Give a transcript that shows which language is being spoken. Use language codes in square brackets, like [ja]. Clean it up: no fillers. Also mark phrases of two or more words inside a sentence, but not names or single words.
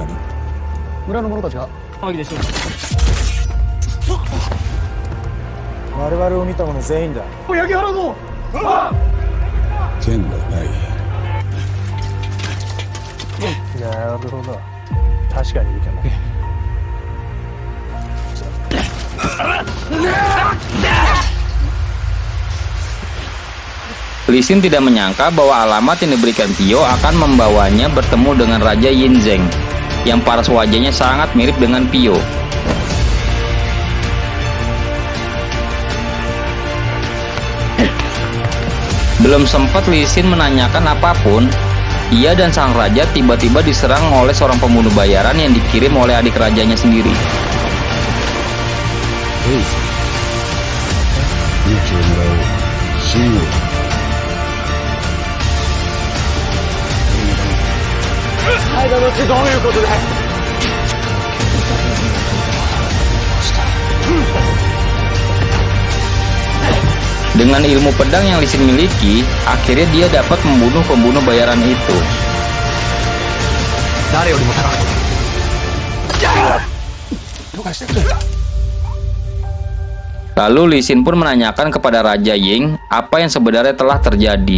[ja] 村の者たちが騒ぎでしょう。我々を見た者全員だ。焼き払うぞ。剣がない。なるほど。確かにいるけど。 [id] Lee Sin tidak menyangka bahwa alamat yang diberikan Pio akan membawanya bertemu dengan Raja Yinzeng, yang paras wajahnya sangat mirip dengan Pio. Belum sempat Lee Sin menanyakan apapun, ia dan sang raja tiba-tiba diserang oleh seorang pembunuh bayaran yang dikirim oleh adik rajanya sendiri. Hei, [ja] 勇気をもらおう。信用。間のってどういうことだい。 [id] Dengan ilmu pedang yang Lee Sin miliki, akhirnya dia dapat membunuh pembunuh bayaran itu. Lalu Lee Sin pun menanyakan kepada Raja Ying apa yang sebenarnya telah terjadi.